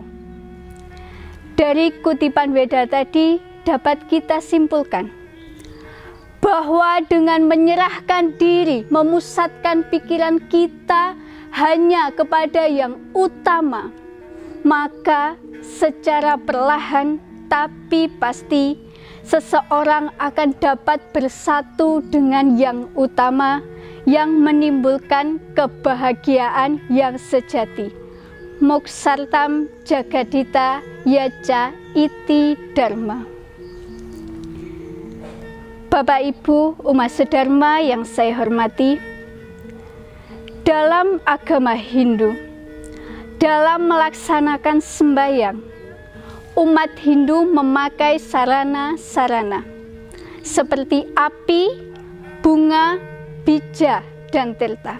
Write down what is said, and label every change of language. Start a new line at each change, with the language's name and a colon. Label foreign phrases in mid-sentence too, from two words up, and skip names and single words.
Indonesian: Dari kutipan Weda tadi dapat kita simpulkan bahwa dengan menyerahkan diri, memusatkan pikiran kita hanya kepada yang utama, maka secara perlahan tapi pasti seseorang akan dapat bersatu dengan yang utama yang menimbulkan kebahagiaan yang sejati.
Sanskrit: Moksartam Jagadita Yaca Iti Dharma.
Indonesian: Bapak Ibu umat sedharma yang saya hormati, dalam agama Hindu, dalam melaksanakan sembahyang, umat Hindu memakai sarana-sarana seperti api, bunga, bija, dan tirta.